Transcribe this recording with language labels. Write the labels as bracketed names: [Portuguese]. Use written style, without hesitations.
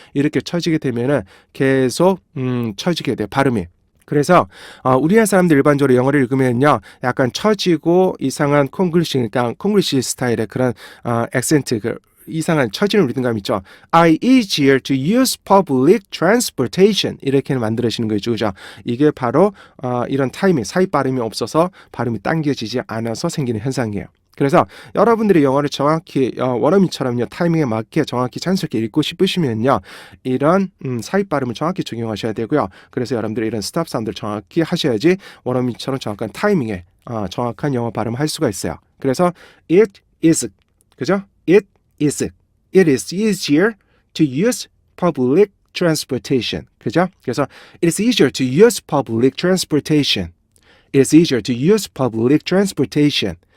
[Korean] 이렇게 처지게 되면은 계속 처지게 돼요. 발음이. 그래서 우리나라 사람들 일반적으로 영어를 읽으면요. 약간 처지고 이상한 콩글리시 스타일의 그런 액센트 이상한 처지는 리듬감 있죠. [English] I easier to use public transportation [Korean] 이렇게 만들어지는 거죠. 그죠? 이게 바로 이런 타이밍, 사이 발음이 없어서 발음이 당겨지지 않아서 생기는 현상이에요. 그래서 여러분들이 영어를 정확히 원어민처럼요 타이밍에 맞게 정확히 자연스럽게 읽고 싶으시면요 이런 사입 발음을 정확히 적용하셔야 되고요. 그래서 여러분들이 이런 스탑 사운드를 정확히 하셔야지 원어민처럼 정확한 타이밍에 정확한 영어 발음을 할 수가 있어요. 그래서 [English] it is [Korean] 그죠? [English] It is easier to use public transportation [Korean] 그죠? 그래서 [English] it is easier to use public transportation. It is easier to use public transportation.